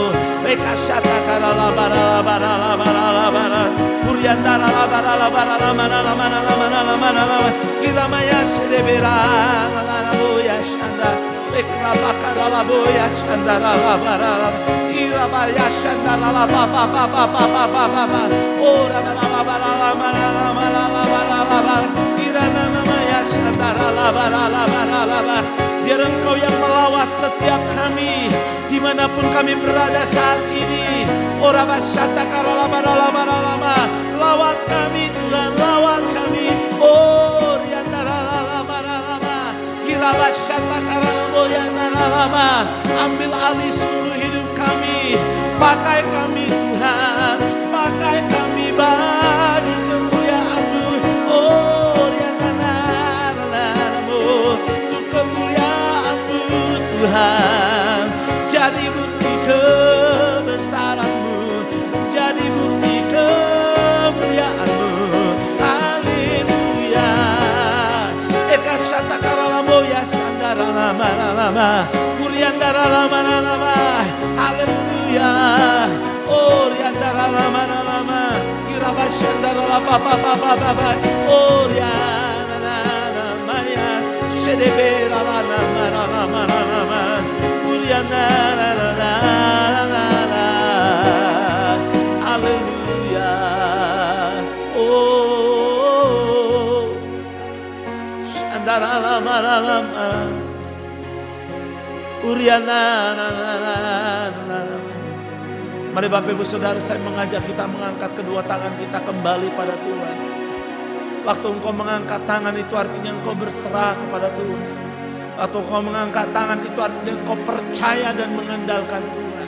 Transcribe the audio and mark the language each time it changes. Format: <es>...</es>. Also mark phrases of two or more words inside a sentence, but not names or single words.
<id>Rekashata kara la bara la bara la bara la bara. Uriandara la bara la bara la mana la mana la mana la mana la. Ilamaya celebera la la boya shanda. Ekraba kara la boya shandara la bara la. Irabaya shandara la pa pa pa pa pa pa pa pa pa. Ora bara la bara la mana la mana la bara la bara. Irana namaya shandara la bara la bara la bara. Biar Engkau yang melawat setiap kami dimanapun kami berada saat ini. Ora basyata karola barala baralama. Lawat kami Tuhan, lawat kami. Oh riandara lala baralama. Kira basyata karola yandara lama. Ambil alih seluruh hidup kami. Pakai kami Tuhan, pakai kami bagi kemuliaan-Mu. Oh riandara lalamu. Untuk kemuliaan-Mu Tuhan. Jadi bukti kebesaran-Mu, jadi bukti kemuliaan-Mu. Haleluya. Eka sata karalamo ya sandara lama lama, Uriandara lama lama. Haleluya. Oh riandara lama lama, Irabashandara lama pa pa pa pa pa. Oh riandara lama ya, Shedebera lama lama lama. Haleluya. Oh Shandara lama lama Uriana. Mari Bapak Ibu Saudara, saya mengajak kita mengangkat kedua tangan kita kembali pada Tuhan. Waktu engkau mengangkat tangan itu artinya engkau berserah kepada Tuhan. Waktu kau mengangkat tangan itu artinya kau percaya dan mengandalkan Tuhan.</id>